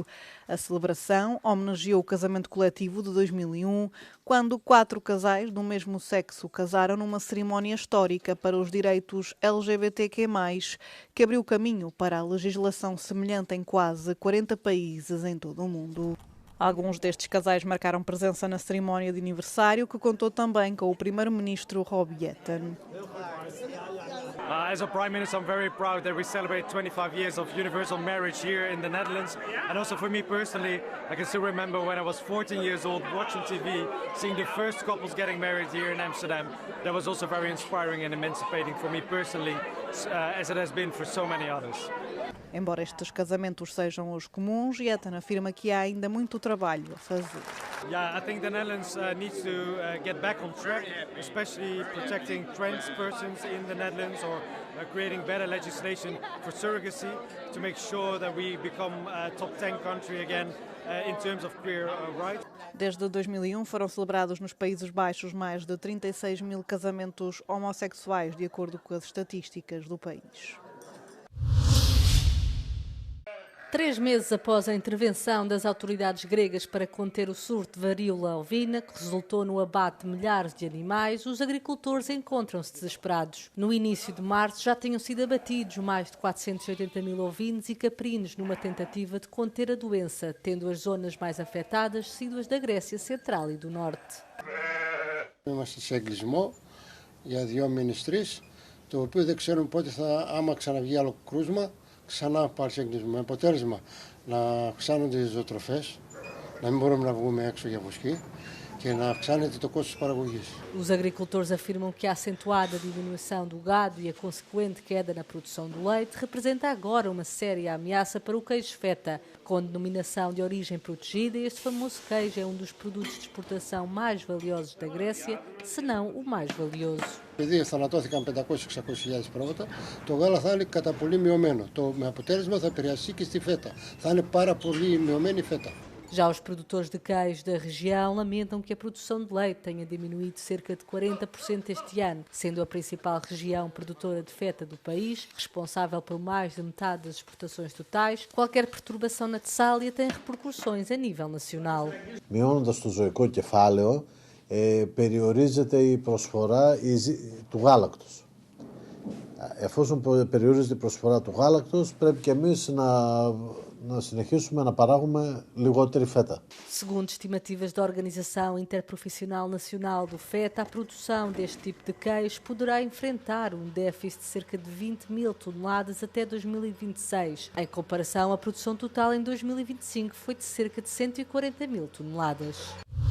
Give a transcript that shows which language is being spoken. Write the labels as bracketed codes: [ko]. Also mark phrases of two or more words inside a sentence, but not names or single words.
[pt] A celebração homenageou o casamento coletivo de 2001, quando 4 casais do mesmo sexo casaram numa cerimónia histórica para os direitos LGBTQ+, que abriu caminho para a legislação semelhante em quase 40 países em todo o mundo. Alguns destes casais marcaram presença na cerimónia de aniversário, que contou também com o primeiro-ministro Rob Jetten. [en] As a Prime Minister, I'm very proud that we celebrate 25 years of universal marriage here in the Netherlands. And also for me personally, I can still remember when I was 14 years old watching TV, seeing the first couples getting married here in Amsterdam. That was also very inspiring and emancipating for me personally, as it has been for so many others. [pt] Embora estes casamentos sejam os comuns, Jetten afirma que há ainda muito trabalho a fazer. [en] Yeah, I think the Netherlands needs to get back on track, especially protecting trans persons in the Netherlands, or creating better legislation for surrogacy to make sure that we become a top 10 country again in terms of queer rights. [pt] Desde 2001 foram celebrados nos Países Baixos mais de 36 mil casamentos homossexuais, de acordo com as estatísticas do país. 3 meses após a intervenção das autoridades gregas para conter o surto de varíola ovina, que resultou no abate de milhares de animais, os agricultores encontram-se desesperados. No início de março já tinham sido abatidos mais de 480 mil ovinos e caprinos numa tentativa de conter a doença, tendo as zonas mais afetadas sido as da Grécia Central e do Norte. [el] Είμαστε σε εγκλισμό για 2 μήνες 3, το οποίο δεν ξέρουμε πότε άμα ξαναβγεί άλλο κρούσμα, ξανά πάλι σε εγκλισμό. Με αποτέλεσμα να αυξάνονται οι ζωοτροφές, να μην μπορούμε να βγούμε έξω για βοσκή και να αυξάνεται το κόστος παραγωγής. [pt] Os agricultores afirmam que a acentuada diminuição do gado e a consequente queda na produção do leite representa agora uma séria ameaça para o queijo feta. Com denominação de origem protegida, este famoso queijo é um dos produtos de exportação mais valiosos da Grécia, se não ο mais valioso. [el] Επειδή θανατώθηκαν 500-600 χιλιάδες πρόβατα, το γάλα θα είναι κατά πολύ μειωμένο. Με αποτέλεσμα θα επηρεαστεί και στη φέτα. Θα είναι πάρα πολύ μειωμένη η φέτα. [pt] Já os produtores de queijo da região lamentam que a produção de leite tenha diminuído cerca de 40% este ano, sendo a principal região produtora de feta do país, responsável por mais de metade das exportações totais. Qualquer perturbação na Tessália tem repercussões a nível nacional. [el] Μειώνοντας το ζωικό κεφάλαιο, περιορίζεται η προσφορά του γάλακτος. Εφόσον περιορίζεται η προσφορά του γάλακτος, πρέπει και εμείς να συνεχίσουμε να παράγουμε λιγότερη φέτα. [pt] Segundo estimativas da Organização Interprofissional Nacional do Feta, a produção deste tipo de queijo poderá enfrentar um déficit de cerca de 20 mil toneladas até 2026. Em comparação, a produção total em 2025 foi de cerca de 140 mil toneladas.